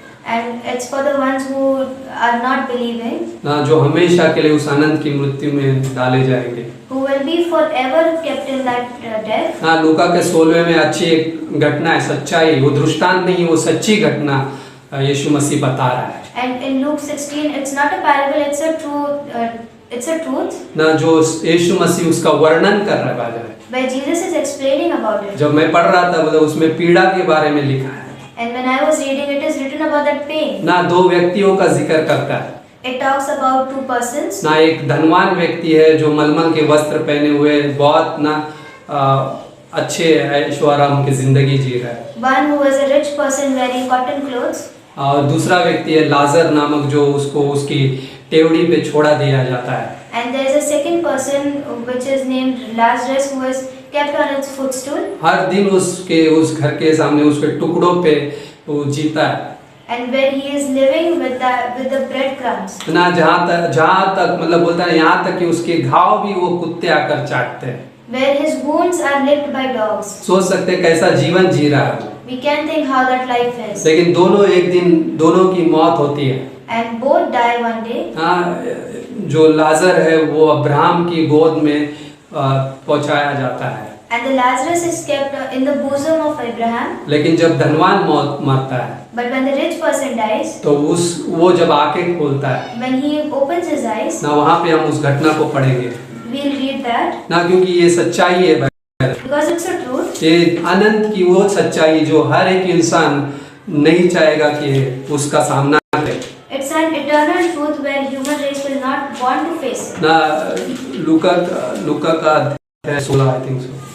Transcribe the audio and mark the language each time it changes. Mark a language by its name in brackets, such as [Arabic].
[English] And it's for the ones who are not believing, [Hindi] ना, जो हमेशा के लिए उस अनंत की मृत्यु में डाले जाएंगे [English] who will be forever kept in that death. हाँ। [Hindi] लूका के 16 में अच्छी एक घटना है, सच्चाई, वो दृष्टांत नहीं, वो सच्ची घटना यीशु मसीह बता रहा है। [English] And in Luke 16, it's not a parable, it's a truth. It's a truth [Hindi] ना, जो यीशु मसीह उसका वर्णन कर रहा है [English] where Jesus is explaining about it. [Hindi] जब मैं पढ़ रहा था मतलब उसमें पीड़ा के बारे में लिखा है [English] And when I was reading, it is written about that pain. ना। [Hindi] 2 व्यक्तियों का जिक्र करता है [English] It talks about 2 persons. ना। [Hindi] एक धनवान व्यक्ति है जो मलमल के वस्त्र पहने हुए बहुत ना अच्छे ऐशोआराम की जिंदगी जी रहा है। [English] One who is a rich person wearing cotton clothes. [Hindi] और दूसरा व्यक्ति है लाजर नामक जो उसको उसकी टेवड़ी पे छोड़ा दिया जाता है। [English] And there is a second person which is named Lazarus who is kept on its footstool. [Hindi] हर दिन उस घर के सामने उसके टुकड़ों पे वो जीता है [English] And where he is living with the breadcrumbs. ना। [Hindi] जहाँ तक मतलब बोलता है यहाँ तक कि उसके घाव भी वो कुत्ते आकर चाटते हैं। [English] Where his wounds are licked by dogs. [Hindi] सोच सकते हैं कैसा जीवन जी रहा है। [English] We can think how that life is. [Hindi] लेकिन दोनों एक दिन दोनों की मौत होती है। [English] And both die one day. हाँ। [Hindi] जो लाजर है वो अब्राहम की गोद में पहुंचाया जाता है। [English] and the Lazarus is kept in the bosom of Abraham. [Hindi] लेकिन जब धनवान मौत मरता है [English] But when the rich person dies, [Hindi] तो वो जब आंखें खोलता है [English] when he opens his eyes, [Hindi] ना, वहाँ पे हम उस घटना को पढ़ेंगे [English] we'll read that [Hindi] ना, क्योंकि ये सच्चाई है भाई। [English] because it's a truth. [Hindi] ये अनंत की वो सच्चाई जो हर एक इंसान नहीं चाहेगा कि उसका सामना करे [English] It's an eternal truth where human race will not want to face it. ना। [Hindi] लूका का अध्याय 16 [English] I think so,